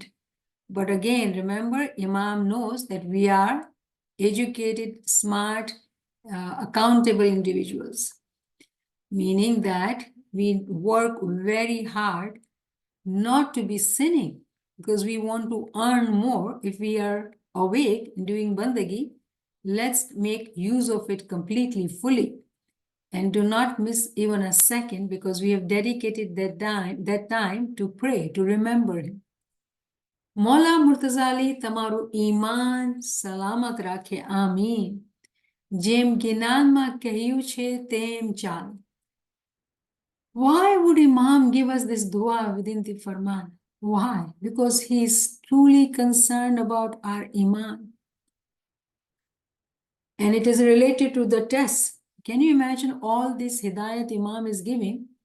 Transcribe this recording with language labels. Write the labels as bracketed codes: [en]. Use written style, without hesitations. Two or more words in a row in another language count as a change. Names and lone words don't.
[en] But again, remember, Imam knows that we are educated, smart, accountable individuals, meaning that we work very hard not to be sinning because we want to earn more. If we are awake and doing bandagi, let's make use of it completely, fully. And do not miss even a second because we have dedicated that time to pray, to remember him. [gu] મોલા મુર્તઝાલી તમારું ઈમાન સલામત રાખે આમીન. જેમ ગિનાનમાં કહ્યું છે તેમ ચાલ. [en] Why would Imam give us this dua within the Farman? Why? Because he is truly concerned about our iman. And it is related to the test. Can you imagine all this hidayat Imam is giving?